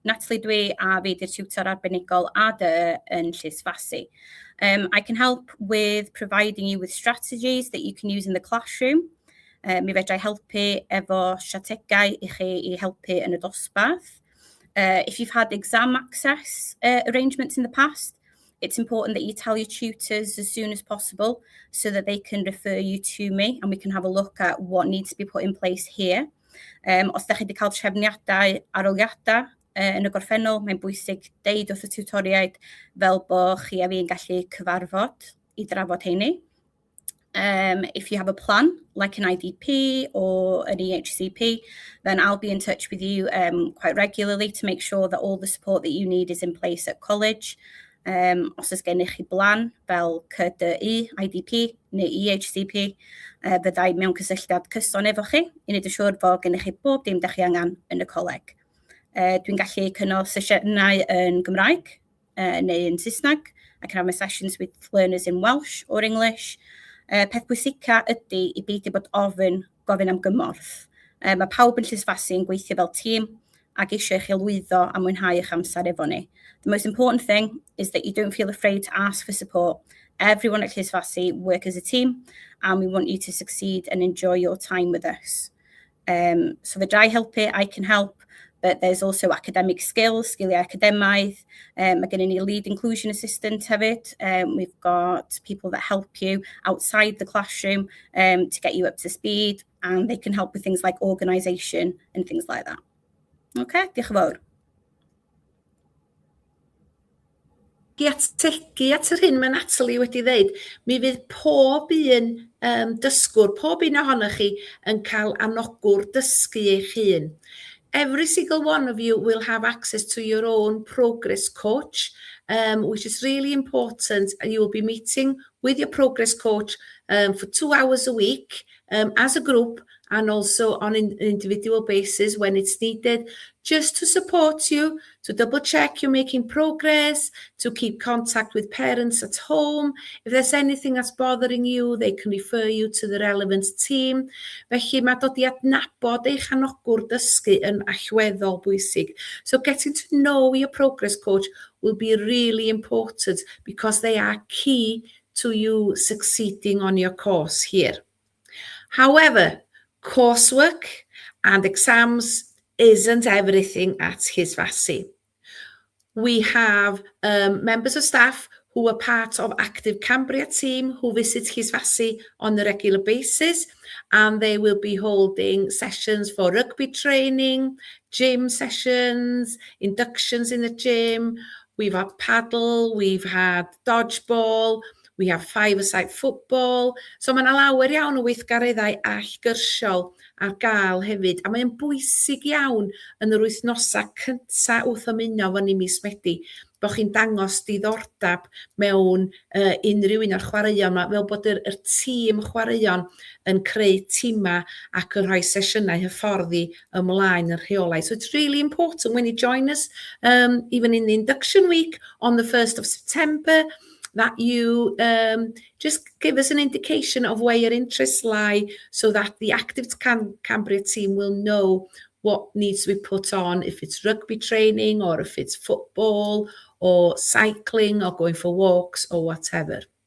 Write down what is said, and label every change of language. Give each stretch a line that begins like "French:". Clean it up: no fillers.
Welsh: Natalie dwi a fi di'r tutor arbenigol ADE yn Llysfasi.
English: I can help with providing you with strategies that you can use in the classroom.
Welsh: Mi fedrai helpu efo strategau I chi I helpu yn y dosbarth.
English: If you've had exam access arrangements in the past, it's important that you tell your tutors as soon as possible so that they can refer you to me and we can have a look at what needs to be put in place here.
Welsh: Os da chi wedi cael trefniadau aroliadau yn y gorffennol, mae'n bwysig deud wrth y tutoriaid fel bo chi a fi'n gallu cyfarfod I drafod heini.
English: If you have a plan, like an IDP or an EHCP, then I'll be in touch with you quite regularly to make sure that all the support that you need is in place at college.
Welsh: Os oes gennych chi blan fel CDI, IDP neu EHCP, fyddai mewn cysylltiad cyson efo chi I wneud yn siŵr fod gennych chi bob dim da chi angen yn y coleg. Dwi'n gallu cynnal sesiynau yn Gymraeg neu yn Saesneg.
English: I can have my sessions with learners in Welsh or English.
Welsh: Peth bwysica ydy I beidio bod gofyn am gymorth. Mae pawb yn Llysfasi yn gweithio fel tîm ac eisiau chi lwyddo a mwynhau eich amser efo ni.
English: The most important thing is that you don't feel afraid to ask for support. Everyone at Llysfasi work as a team and we want you to succeed and enjoy your time with us. So
Welsh: fedrai helpu,
English: I can help, but there's also academic skills,
Welsh: sgiliau academaidd. Mae gennym ni
English: lead inclusion assistant hefyd. We've got people that help you outside the classroom to get you up to speed, and they can help with things like organisation and things like that. Okay,
Welsh: diolch yn fawr. Ategu at yr hyn mae Natalie wedi dweud, mi fydd pob un dysgwr, pob un ohonoch chi yn cael anogwr dysgu eich hun.
English: Every single one of you will have access to your own progress coach, which is really important. You will be meeting with your progress coach for 2 hours a week as a group and also on an individual basis when it's needed, just to support you, to double check you're making progress, to keep contact with parents at home. If there's anything that's bothering you, they can refer you to the relevant team.
Welsh: Felly mae dod I adnabod eich anogwr dysgu yn allweddol bwysig.
English: So getting to know your progress coach will be really important because they are key to you succeeding on your course here. However, coursework and exams isn't everything at Llysfasi. We have members of staff who are part of active Cambria team who visit Llysfasi on a regular basis, and they will be holding sessions for rugby training, gym sessions, inductions in the gym. We've had paddle, we've had dodgeball, we have five-a-side football.
Welsh: So mae yna lawer iawn o weithgareddau allgyrsiol ar gael hefyd. A mae'n bwysig iawn yn yr wythnosau cynta wrth ymuno fo ni mis Medi, bod chi'n dangos diddordeb mewn unrhyw un o'r chwaraeon yma, fel bod yr tîm chwaraeon yn creu tima ac yn rhoi sesiynau hyfforddi ymlaen yn rheolaidd.
English: So it's really important when you join us, even in the induction week on the 1st of September, that you just give us an indication of where your interests lie so that the Active Cambria team will know what needs to be put on, if it's rugby training or if it's football or cycling or going for walks or whatever.